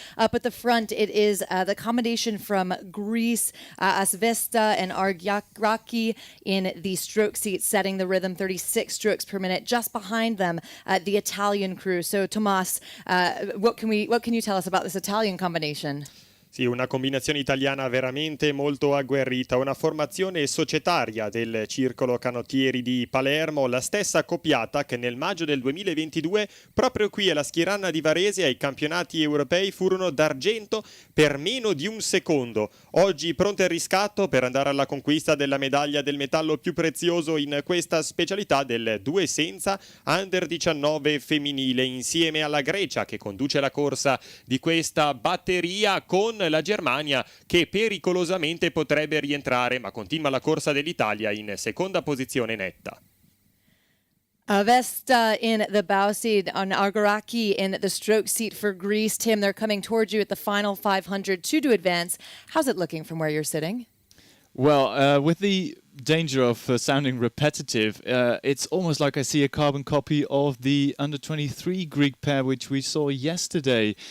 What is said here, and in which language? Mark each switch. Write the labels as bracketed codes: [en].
[en] Up at the front, it is the combination from Greece, Asvesta and Argyaki in the stroke seats, setting the rhythm, 36 strokes per minute. Just behind them, the Italian crew. So, Tomas, what can you tell us about this Italian combination? [it] Sì, una combinazione italiana veramente molto agguerrita, una formazione societaria del Circolo Canottieri di Palermo, la stessa accoppiata che nel maggio del 2022 proprio qui alla Schieranna di Varese ai campionati europei furono d'argento per meno di un secondo. Oggi pronte al riscatto per andare alla conquista della medaglia del metallo più prezioso in questa specialità del 2 senza Under 19 femminile, insieme alla Grecia che conduce la corsa di questa batteria con la Germania che pericolosamente potrebbe rientrare, ma continua la corsa dell'Italia in seconda posizione netta. [en] Avesta in the bow seat, on Argyaki in the stroke seat for Greece. Tim, they're coming towards you at the final 500 to advance. How's it looking from where you're sitting? Well, with the danger of sounding repetitive, it's almost like I see a carbon copy of the under-23 Greek pair which we saw yesterday.